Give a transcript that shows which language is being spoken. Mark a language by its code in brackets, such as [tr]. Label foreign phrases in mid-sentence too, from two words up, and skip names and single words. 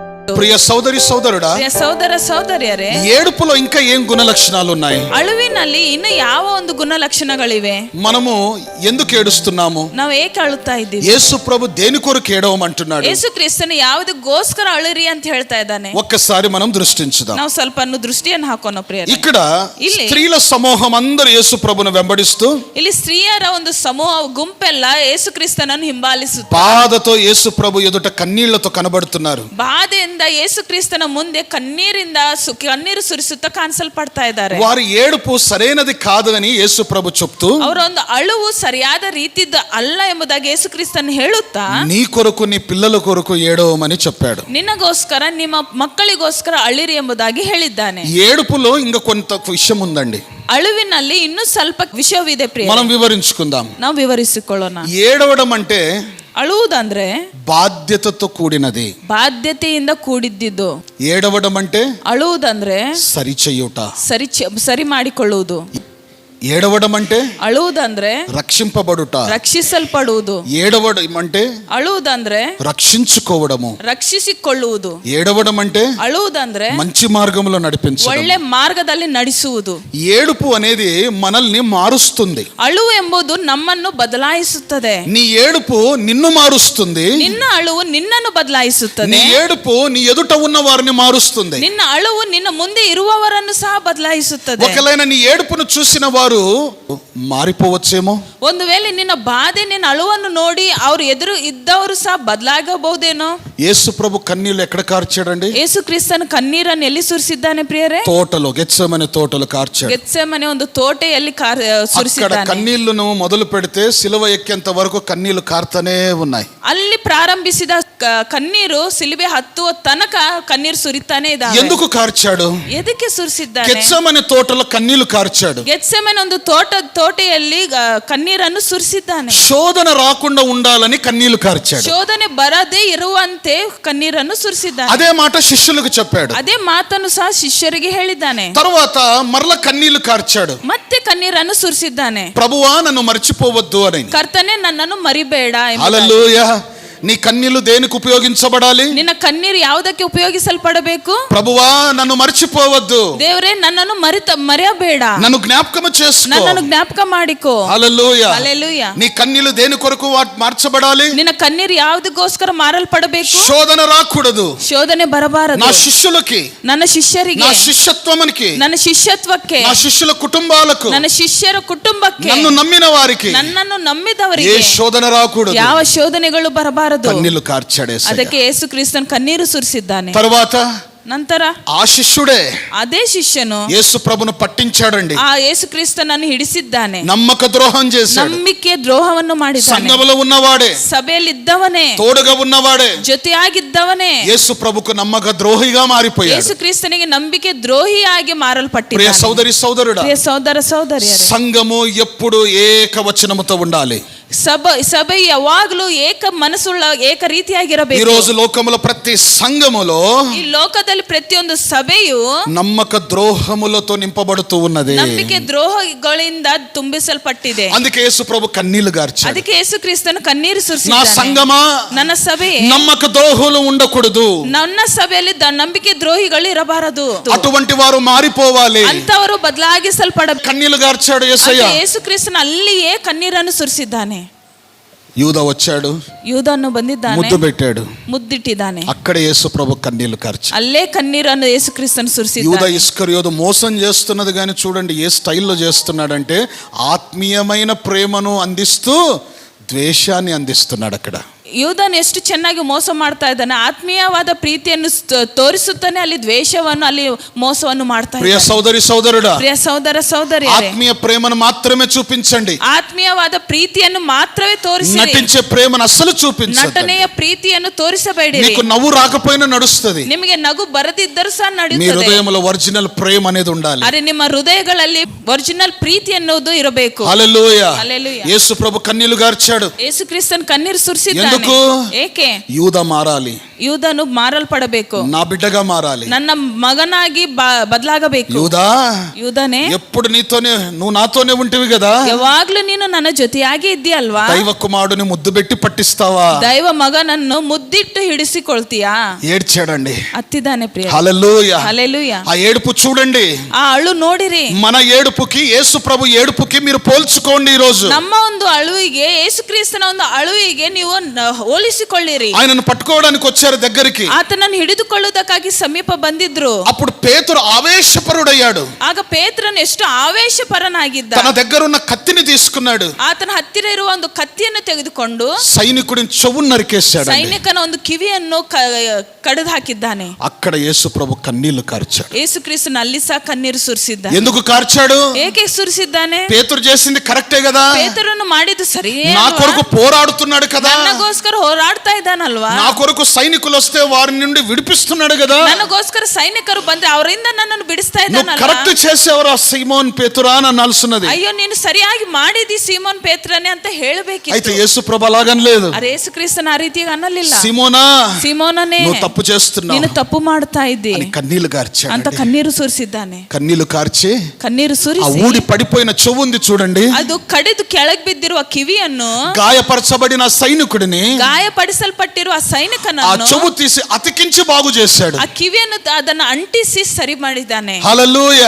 [kn] ಸಂಬಂಧಪಟ್ಟು. [te] ప్రియ సోదరి సోదరుడా, [kn] ಪ್ರಿಯ ಸಹೋದರ ಸಹೋದರಿಯರೇ, [te] ఏడుపులో ఇంకా ఏం గుణలక్షణాలు ఉన్నాయి? [kn] ಅಳುವಿನಲ್ಲಿ ಇನ್ನು ಯಾವ ಒಂದು ಗುಣಲಕ್ಷಣಗಳಿವೆ? [te] మనము ఎందుకు ఏడుస్తున్నాము? [kn] ನಾವು ಏಕೆ ಅಳುತ್ತಾ ಇದ್ದೀವಿ? [te] యేసు ప్రభు దేని కొరకు ఏడవమంటున్నాడు? [kn] ಯೇಸು ಕ್ರಿಸ್ತನು ಯಾವುದಕ್ಕೋಸ್ಕರ ಅಳುರಿ ಅಂತ ಹೇಳ್ತಾ ಇದ್ದಾನೆ? [te] ఒక్కసారి మనం దృష్టించుదాం. [kn] ನಾವು ಸ್ವಲ್ಪ ದೃಷ್ಟಿಯನ್ನು ಹಾಕೋಣ ಪ್ರಿಯರೇ. [te] ఇక్కడ స్త్రీల సమూహం అందరూ యేసు ప్రభును వెంబడిస్తూ, [kn] ಇಲ್ಲಿ ಸ್ತ್ರೀಯರ ಒಂದು ಸಮೂಹ ಗುಂಪೆಲ್ಲ ಯೇಸು ಕ್ರಿಸ್ತನನ್ನು ಹಿಂಬಾಲಿಸುತ್ತಾರೆ. [te] బాధతో యేసు ప్రభు ఎదుట కన్నీళ్లతో కనబడుతున్నారు. [kn] ಬಾಧೆಯಿಂದ ಯೇಸು ಕ್ರಿಸ್ತನ ಮುಂದೆ ಕಣ್ಣೀರು ಸುರಿಸುತ್ತಾ ಕಾಣಿಸಲ್ಪಡ್ತಾ ಇದ್ದಾರೆ. [te] వారి ఏడుపు సరైనది కాదు అని యేసు ప్రభు చెప్తూ, [kn] ಅವರ ಒಂದು ಅಳುವು ಸರಿಯಾದ ರೀತಿದ ಅಲ್ಲ ಎಂಬುದಾಗಿ ಯೇಸು ಕ್ರಿಸ್ತನ್ ಹೇಳುತ್ತಾ, [te] నీ కొరకు నీ పిల్లల కొరకు ఏడవమని చెప్పాడు. [kn] ನಿನ್ನಗೋಸ್ಕರ ನಿಮ್ಮ ಮಕ್ಕಳಿಗೋಸ್ಕರ ಅಳಿರಿ ಎಂಬುದಾಗಿ ಹೇಳಿದ್ದಾನೆ. [te] ఏడుపులో ఇంకా కొంత విషయం ఉందండి. [kn] ಅಳುವಿನಲ್ಲಿ ಇನ್ನೂ ಸ್ವಲ್ಪ ವಿಷಯವಿದೆ ಪ್ರಿಯ, [te] మనం వివరించుకుందాం. [kn] ನಾವು ವಿವರಿಸಿಕೊಳ್ಳೋಣ. [te] ఏడవడం అంటే [kn] ಅಳುವುದಂದ್ರೆ [te] బాధ్యతతో కూడినది. [kn] ಬಾಧ್ಯತೆಯಿಂದ ಕೂಡಿದ್ದಿದ್ದು. [te] ఏడవడం అంటే [kn] ಅಳುವುದಂದ್ರೆ [te] సరిచేయుట, [kn] ಸರಿ ಮಾಡಿಕೊಳ್ಳುವುದು. [te] ఏడవడం అంటే [kn] ಅಳುವುದಂದ್ರೆ [te] రక్షింపబడుట, [kn] ರಕ್ಷಿಸಲ್ಪಡುವುದು. [te] ఏడవడం అంటే [kn] ಅಳುವುದಂದ್ರೆ [te] రక్షించుకోవడము, [kn] ರಕ್ಷಿಸಿಕೊಳ್ಳುವುದು. [te] ఏడవడం అంటే [kn] ಅಳುವುದಂದ್ರೆ [te] మంచి మార్గంలో నడిపించడం, [kn] ಒಳ್ಳೆ ಮಾರ್ಗದಲ್ಲಿ ನಡೆಸುವುದು. [te] ఏడుపు అనేది మనల్ని మారుస్తుంది. [kn] ಅಳುವು ಎಂಬುದು ನಮ್ಮನ್ನು ಬದಲಾಯಿಸುತ್ತದೆ. [te] నీ ఏడుపు నిన్ను మారుస్తుంది. [kn] ನಿನ್ನ ಅಳುವು ನಿನ್ನನ್ನು ಬದಲಾಯಿಸುತ್ತದೆ. [te] నీ ఏడుపు నీ ఎదుట ఉన్న వారిని మారుస్తుంది. [kn] ನಿನ್ನ ಅಳುವು ನಿನ್ನ ಮುಂದೆ ಇರುವವರನ್ನು ಸಹ ಬದಲಾಯಿಸುತ್ತದೆ. [te] ఒకవేళ నీ ఏడుపును చూసిన వారు మారిపోవచ్చేమో. [kn] ಒಂದು ವೇಳೆ ನಿನ್ನ ಬಾಧೆ, ನಿನ್ನ ಅಳುವನ್ನು ನೋಡಿ ಅವರು ಎದುರು ಇದ್ದವರು ಸಹ ಬದಲಾಗಬಹುದೇನೋ. [te] యేసు ప్రభు కన్నీళ్లు ఎక్కడ కార్చాడండి? [kn] ಯೇಸು ಕ್ರಿಸ್ತನ ಕಣ್ಣೀರನ್ನು ಎಲ್ಲಿ ಸುರಿಸಿದ್ದಾನೆ ಪ್ರಿಯರೇ? [te] తోటలో, గెత్సేమనే తోటలో కార్చాడు. [kn] ಗೆತ್ಸೆಮನೆ ಒಂದು ತೋಟೆಯಲ್ಲಿ [te] అక్కడ [kn] ಸುರಿಸಿದ್ದಾನೆ. [te] కన్నీళ్లను మొదలు పెడితే సిలువ ఎక్కేంత వరకు కన్నీళ్లు కార్తనే ఉన్నాయి. [kn] ಅಲ್ಲಿ ಪ್ರಾರಂಭಿಸಿದ ಕಣ್ಣೀರು ಸಿಲುಬೆ ಹತ್ತುವ ತನಕ ಕಣ್ಣೀರು ಸುರಿತಾನೆ ಇದ್ದಾವೆ. [te] ఎందుకు కార్చాడు? [kn] ಎದಕ್ಕೆ ಸುರಿಸಿದ್ದಾನೆ? [te] గెత్సేమనే తోటలో కన్నీళ్లు కార్చాడు. [kn] ಗೆತ್ಸೆಮನೆ ಒಂದು ತೋಟೆಯಲ್ಲಿ ಕಣ್ಣೀರನ್ನು ಸುರಿಸಿದ್ದಾನೆ. [te] శోధన రాకుండా ఉండాలని కన్నీళ్లు కార్చాడు. [kn] ಶೋಧನೆ ಬರದೇ ಇರುವಂತೆ ಕಣ್ಣೀರನ್ನು ಸುರಿಸಿದ್ದಾನೆ. [te] అదే మాట శిష్యులకు చెప్పాడు. [kn] ಅದೇ ಮಾತನ್ನು ಸಹ ಶಿಷ್ಯರಿಗೆ ಹೇಳಿದ್ದಾನೆ. [te] తర్వాత మరల కన్నీళ్లు కార్చాడు. [kn] ಮತ್ತೆ ಕಣ್ಣೀರನ್ನು ಸುರಿಸಿದ್ದಾನೆ. [te] ప్రభువా నన్ను మర్చిపోవద్దు అని. [kn] ಕರ್ತನೇ, ನನ್ನನ್ನು ಮರಿಬೇಡ ಎಂಬುದಾಗಿ. [te] హల్లెలూయా. నీ కన్నీళ్లు దేనికి ఉపయోగించబడాలి? [kn] ನಿನ್ನ ಕಣ್ಣೀರು ಯಾವುದಕ್ಕೆ ಉಪಯೋಗಿಸಲ್ಪಡಬೇಕು? [te] ప్రభువా నన్ను మర్చిపోవద్దు, [kn] ದೇವರೇ, ನನ್ನನ್ನು ಮರೆಯಬೇಡ, [te] నన్ను జ్ఞాపకం చేసుకో, [kn] ನನ್ನನ್ನು ಜ್ಞಾಪಕ ಮಾಡಿಕೋ. [te] హల్లెలూయా. హల్లెలూయా. నీ కన్నీళ్లు దేని కొరకు మార్చబడాలి? [kn] ನಿನ್ನ ಕಣ್ಣೀರು ಯಾವುದಕ್ಕೋಸ್ಕರ ಮಾರಲ್ಪಡಬೇಕು? [te] శోధన రాకూడదు. [kn] ಶೋಧನೆ ಬರಬಾರದು. [te] నా శిష్యులకి, [kn] ನನ್ನ ಶಿಷ್ಯರಿಗೆ, [te] నా శిష్యత్వమునికి, [kn] ನನ್ನ ಶಿಷ್ಯತ್ವಕ್ಕೆ, [te] నా శిష్యుల కుటుంబాలకు, [kn] ನನ್ನ ಶಿಷ್ಯರ ಕುಟುಂಬಕ್ಕೆ, [te] నన్ను నమ్మిన వారికి [kn] ನನ್ನನ್ನು [te] ఏ [kn] ನಂಬಿದವರಿಗೆ [te] శోధన రాకూడదు. [kn] ಯಾವ ಶೋಧನೆಗಳು ಬರಬಾರದು. [te] కన్నీళ్లు కార్చాడే. [kn] ಅದಕ್ಕೆ ಯೇಸು ಕ್ರಿಸ್ತನ್ ಕಣ್ಣೀರು ಸುರಿಸಿದ್ದಾನೆ. [te] తర్వాత [kn] ನಂತರ [te] ఆ శిష్యుడే [kn] ಅದೇ ಶಿಷ್ಯನು [te] యేసు ప్రభును పట్టించాడండి. [kn] ಆ ಯೇಸು ಕ್ರಿಸ್ತನನ್ನು ಹಿಡಿಸಿದ್ದಾನೆ. [te] నమ్మక ద్రోహం చేశాడు. [kn] ನಂಬಿಕೆ ದ್ರೋಹವನ್ನು ಮಾಡಿದ್ದಾನೆ. [te] సంఘములో ఉన్నవాడే, [kn] ಸಭೆಯಲ್ಲಿದ್ದವನೇ, [te] తోడుగా ఉన్నవాడే [kn] ಜೊತೆಯಾಗಿದ್ದವನೇ [te] యేసు ప్రభుకు నమ్మక ద్రోహిగా మారిపోయాడు. [kn] ಯೇಸು ಕ್ರಿಸ್ತನಿಗೆ ನಂಬಿಕೆ ದ್ರೋಹಿಯಾಗಿ [te] ప్రియ [kn] ಮಾರಲ್ಪಟ್ಟಿದ್ದಾನೆ. [te] సోదరి సోదరుడా, [kn] ಪ್ರಿಯ ಸಹೋದರ ಸಹೋದರಿಯರೇ, [te] సంఘము ఎప్పుడు ఏకవచనముతో ఉండాలి. [kn] ಸಭೆ ಯಾವಾಗಲೂ ಏಕ ಮನಸ್ಸುಳ್ಳ ಏಕ [te] ఈ [kn] ರೀತಿಯಾಗಿರಬೇಕು. [te] రోజు లోకములో ప్రతి సంఘములో [kn] ಈ ಲೋಕದಲ್ಲಿ ಪ್ರತಿಯೊಂದು ಸಭೆಯು [te] నమ్మక ద్రోహములతో నింపబడుతూ ఉన్నది. [kn] ನಂಬಿಕೆ ದ್ರೋಹಗಳಿಂದ ತುಂಬಿಸಲ್ಪಟ್ಟಿದೆ. [te] అందుకే యేసు ప్రభు కన్నీళ్లు గార్చాడు. [kn] ಅದಕ್ಕೆ ಯೇಸು ಕ್ರಿಸ್ತನು ಕಣ್ಣೀರು [te] నా [kn] ಸುರಿಸಿದ್ದಾನೆ. [te] సంఘమా, [kn] ನನ್ನ ಸಭೆ, [te] నమ్మక ద్రోహులు ఉండకూడదు. [kn] ನನ್ನ ಸಭೆಯಲ್ಲಿ ನಂಬಿಕೆ ದ್ರೋಹಿಗಳು ಇರಬಾರದು. [te] అటువంటి వారు మారిపోవాలి. [kn] ಅಂತವರು ಬದಲಾಗಿಸಲ್ಪಡಬೇಕು. [te] కన్నీళ్లు గార్చాడు యేసయ్య. [kn] ಯೇಸು ಕ್ರಿಸ್ತನು ಅಲ್ಲಿಯೇ ಕಣ್ಣೀರನ್ನು ಸುರಿಸಿದ್ದಾನೆ. [te] యూద వచ్చాడు, [kn] ಯೂದನು ಬಂದಿದ್ದಾನೆ, [te] ముద్దు పెట్టాడు. [kn] ಮುದ್ದಿಟ್ಟಿದ್ದಾನೆ. [te] అక్కడ యేసు ప్రభు కన్నీళ్లు కార్చాడు. [kn] ಅಲ್ಲೇ కన్నీరನ್ನು ಯೇಸು క్రిస్తను [te] యూద [kn] ಸುರಿಸಿದ್ದಾನೆ. [te] ఇస్కరియోతు మోసం చేస్తున్నది కానీ చూడండి ఏ స్టైల్లో చేస్తున్నాడంటే ఆత్మీయమైన ప్రేమను అందిస్తూ ద్వేషాన్ని అందిస్తున్నాడు. అక్కడ [kn] ಯೂದನ್ ಎಷ್ಟು ಚೆನ್ನಾಗಿ ಮೋಸ ಮಾಡ್ತಾ ಇದ್ದಾನೆ. ಆತ್ಮೀಯವಾದ ಪ್ರೀತಿಯನ್ನು ತೋರಿಸುತ್ತಾನೆ, ಅಲ್ಲಿ ದ್ವೇಷವನ್ನು, ಅಲ್ಲಿ ಮೋಸವನ್ನು ಮಾಡ್ತಾ [te] ప్రియ [kn] ಇದ್ದಾನೆ. [te] సోదరి సోదరుడా, [kn] ಪ್ರಿಯ ಸಹೋದರ ಸಹೋದರಿಯರೇ, [te] ఆత్మీయ ప్రేమను మాత్రమే చూపించండి. [kn] ಆತ್ಮೀಯವಾದ ಪ್ರೀತಿಯನ್ನು ಮಾತ್ರವೇ ತೋರಿಸಿ, [te] నటించే ప్రేమను అస్సలు చూపించండి. [kn] ನಟನೆಯ ಪ್ರೀತಿಯನ್ನು ತೋರಿಸಬೇಡಿರಿ. [te] నీకు నవ్వు రాకపోయినా నడుస్తుంది. [kn] ನಿಮಗೆ ನಗು ಬರದಿದ್ದರೂ ಸಹ [te] మీ [kn] ನಡೆಯುತ್ತದೆ. [te] హృదయంలో ఒరిజినల్ ప్రేమ అనేది ఉండాలి. [kn] ಅರೆ, ನಿಮ್ಮ ಹೃದಯಗಳಲ್ಲಿ ಒರಿಜಿನಲ್ ಪ್ರೀತಿ ಎನ್ನುವುದು ಇರಬೇಕು. [te] హల్లెలూయా. హల్లెలూయా. యేసు ప్రభు కన్నీళ్లు గార్చాడు. [kn] ಯೇಸು ಕ್ರಿಸ್ತನ್ ಕಣ್ಣೀರು ಸುರಿಸಿದ್ದಾನೆ. [te] ఎందుకు? [kn] ಏಕೆ? [te] యూద మారాలి. [kn] ಯೂದನು ಮಾರಲ್ಪಡಬೇಕು, [te] నా బిడ్డగా మారాలి, [kn] ನನ್ನ ಮಗನಾಗಿ ಬದಲಾಗಬೇಕು. ಯೂದನೇ, [te] ఎప్పుడు నువ్వు నాతోనే ఉంటివి కదా, [kn] ಯಾವಾಗ್ಲೂ ನೀನು ನನ್ನ ಜೊತೆಯಾಗಿ ಇದ್ದೀಯಲ್ವಾ? [te] దైవ కుమారుడిని ముద్దు పెట్టి పట్టిస్తావా? [kn] ದೈವ ಮಗನನ್ನು ಮುದ್ದಿಟ್ಟು ಹಿಡಿಸಿಕೊಳ್ತೀಯಾ? [te] ఏడ్చాడండి. [kn] ಅತ್ತಿದ್ದಾನೆ ಪ್ರಿಯ. [te] హల్లెలూయా. [kn] ಹಲ್ಲೆಲೂಯಾ. [te] ఆ ఏడుపు చూడండి, [kn] ಆ ಅಳು ನೋಡಿರಿ. [te] మన ఏడుపుకి యేసు ప్రభు ఏడుపుకి మీరు పోల్చుకోండి. ఈ రోజు [kn] ನಮ್ಮ ಒಂದು ಅಳುವಿಗೆ, ಯೇಸು ಕ್ರಿಸ್ತನ ಒಂದು ಅಳುವಿಗೆ ನೀವು ಹೋಲಿಸಿಕೊಳ್ಳಿರಿ. [te] ఆయనను పట్టుకోవడానికి వచ్చారు దగ్గరికి, [kn] ಆತನನ್ನು ಹಿಡಿದುಕೊಳ್ಳುವುದಕ್ಕಾಗಿ ಸಮೀಪ ಬಂದಿದ್ರು. [te] అప్పుడు పేతురు ఆవేశపరుడయ్యాడు. [kn] ಆಗ ಪೇತ್ರನು ಎಷ್ಟು ಆವೇಶಪರನಾಗಿದ್ದ. [te] తన దగ్గర ఉన్న కత్తిని తీసుకున్నాడు, [kn] ಆತನ ಹತ್ತಿರ ಇರುವ ಒಂದು ಕತ್ತಿಯನ್ನು ತೆಗೆದುಕೊಂಡು [te] సైనికుడిని చెవును నరికేశాడు. [kn] ಸೈನಿಕನ ಒಂದು ಕಿವಿಯನ್ನು ಕಡಿದು ಹಾಕಿದ್ದಾನೆ. [te] అక్కడ యేసు ప్రభు కన్నీళ్లు కార్చాడు. [kn] ಯೇಸು ಕ್ರಿಸ್ತನ ಅಲ್ಲಿ ಸಹ ಕಣ್ಣೀರು ಸುರಿಸಿದ್ದ. [te] ఎందుకు కార్చాడు? [kn] ಏಕೆ ಸುರಿಸಿದ್ದಾನೆ? [te] పేతురు చేసింది కరెక్టే కదా, [kn] ಪೇತ್ರನು ಮಾಡಿದ್ದು ಸರಿ, [te] నా కొరకు పోరాడుతున్నాడు కదా, [kn] ನನಗೋಸ್ಕರ ಹೋರಾಡ್ತಾ ಇದ್ದಾನಲ್ವಾ, [te] నా కొరకు సైనికులు వస్తే వారి నుండి విడిపిస్తున్నాడు కదా, [kn] ನನಗೋಸ್ಕರ ಸೈನಿಕರು ಬಂದ್ರೆ ಅವರಿಂದ ನನ್ನನ್ನು ಬಿಡಿಸ್ತಾ ಇದ್ದಾನಲ್ವಾ. [te] కరెక్ట్ చేసేవరా సీమోన్ పేతురా అని అనాల్సినది. [kn] ಅಯ್ಯೋ ನೀನು ಸರಿಯಾಗಿ ಮಾಡಿದಿ ಸೀಮೋನ್ ಪೇತ್ರನೇ ಅಂತ ಹೇಳಬೇಕಿತ್ತು. [te] అయితే యేసు ప్రభు అలాగని లేదు. [kn] ಅರೆ ಯೇಸು ಕ್ರಿಸ್ತನ ಆ ರೀತಿಯಾಗಿ ಅನ್ನಲಿಲ್ಲ. [te] సీమోనా, [kn] ಸೀಮೋನನೇ, [te] నువ్వు తప్పు చేస్తున్నావు, [kn] ನೀನು ತಪ್ಪು ಮಾಡ್ತಾ ಇದ್ದಿ [te] కన్నీళ్లు కార్చాడు. [kn] ಅಂತ ಕಣ್ಣೀರು ಸುರಿಸಿದ್ದಾನೆ. [te] కన్నీళ్లు కార్చి [kn] ಕಣ್ಣೀರು [te] ఆ [kn] ಸುರಿಸಿ [te] ఊడి పడిపోయిన చెవు ఉంది చూడండి, [kn] ಅದು ಕಡಿದು ಕೆಳಗೆ ಬಿದ್ದಿರುವ ಕಿವಿಯನ್ನು, [te] గాయపరచబడిన సైనికుడిని, [kn] ಗಾಯಪಡಿಸಲ್ಪಟ್ಟಿರುವ [te] ఆ [kn] ಸೈನಿಕನನ್ನು [te] చెవు తీసి అతికించి బాగు చేశాడు. [kn] ಆ ಕಿವಿಯನ್ನು ಅದನ್ನು ಅಂಟಿಸಿ ಸರಿ ಮಾಡಿದ್ದಾನೆ. [te] హల్లెలూయా.